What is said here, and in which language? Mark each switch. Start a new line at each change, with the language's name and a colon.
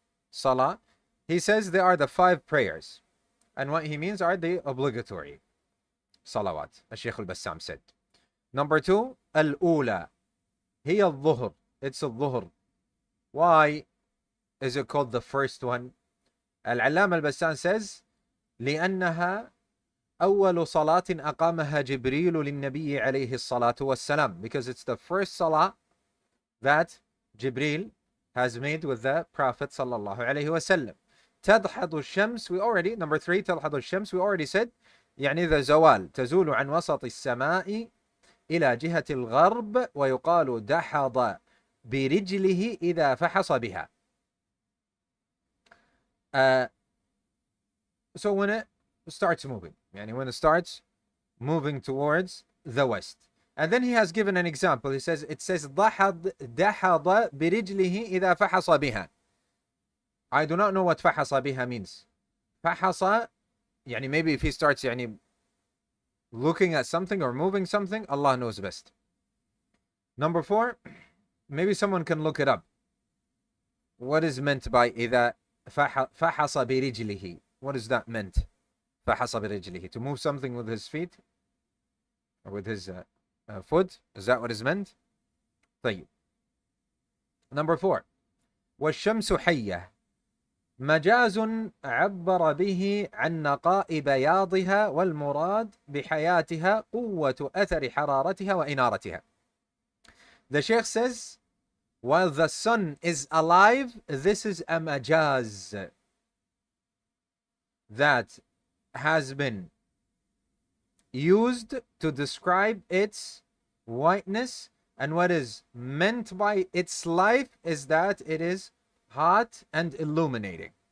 English: salah, he says they are the 5 prayers. And what he means are the obligatory salawat, as Shaykh al-Bassam said. Number 2, al-ula. Hiya al-dhuhr. It's al-dhuhr. Why is it called the first one?
Arabic: Al-Allam al-Bassam says, لأنها أول صلاة أقامها جبريل للنبي عليه الصلاة والسلام.
English: Because it's the first salah that Jibreel has made with the Prophet sallallahu alayhi wa sallam.
Arabic: تضحض الشمس,
English: we already, number 3,
Arabic: تضحض الشمس,
English: we already said,
Arabic: يعني the زوال تزول عن وسط السماء إلى جهة الغرب ويقال دحض برجله إذا فحص بها.
English: So when it starts moving, يعني when it starts moving towards the west. And then he has given an example. He says, it says
Arabic: دحض برجله إذا فحص بها.
English: I do not know what فحص بها means. فحص, يعني maybe if he starts يعني looking at something or moving something, Allah knows best. Number 4, maybe someone can look it up. What is meant by
Arabic: إذا فحص برجله?
English: What is that meant?
Arabic: فحص برجله,
English: to move something with his feet or with his foot. Is that what is meant? طيب.
Arabic: Number 4, والشمس حية مجاز عبر به عن نقاء بياضها والمراد بحياتها قوة أثر حرارتها وإنارتها.
English: The Shaykh says, while the sun is alive, this is a majaz that has been used to describe its whiteness, and what is meant by its life is that it is hot and illuminating.